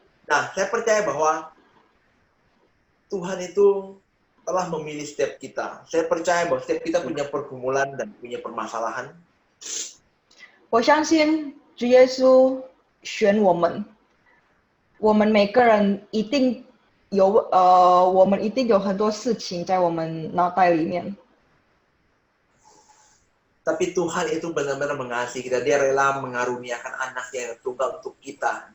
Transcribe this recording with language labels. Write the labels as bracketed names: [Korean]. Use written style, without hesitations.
[Indonesian] Nah, saya percaya bahwa Tuhan itu telah memilih setiap kita. Saya percaya bahwa setiap kita punya pergumulan dan punya permasalahan. [Chinese] 我相信主耶稣选我们，我们每个人一定有很多事情在我们脑袋里面。 [Indonesian] Tapi Tuhan itu benar-benar mengasihi kita. Dia rela mengaruniakan anaknya yang tunggal untuk kita.